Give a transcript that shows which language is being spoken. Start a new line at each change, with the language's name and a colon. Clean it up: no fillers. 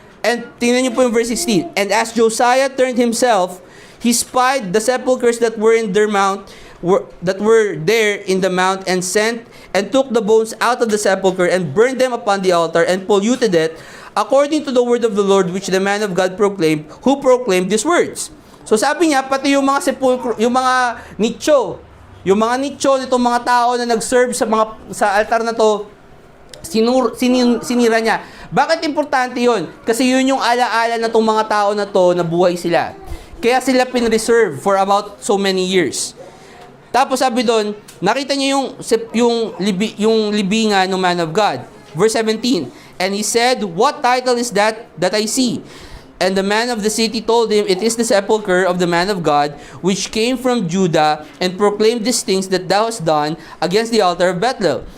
English: And
Filipino: tingnan niyo po yung
English: verse 16. And as Josiah turned himself, he spied the sepulchres that were in their mount, that were there in the mount, and sent and took the bones out of the sepulchre and burned them upon the altar and polluted it, according to the word of the Lord which the man of God proclaimed, who proclaimed these words.
Filipino: So sabi niya, pati yung mga sepulchre, yung mga nicho nitong mga tao na nag-serve sa altar na to, sinira niya. Bakit importante yun? Kasi yun yung alaala na tong mga tao na to na buhay sila. Kaya sila pinreserve
English: for about so many years.
Filipino: Tapos sabi doon, nakita niya yung libingan ng man of God.
English: Verse 17, and he said, what title is that I see? And the man of the city told him, it is the sepulchre of the man of God, which came from Judah, and proclaimed these things that thou hast done against the altar of Bethel.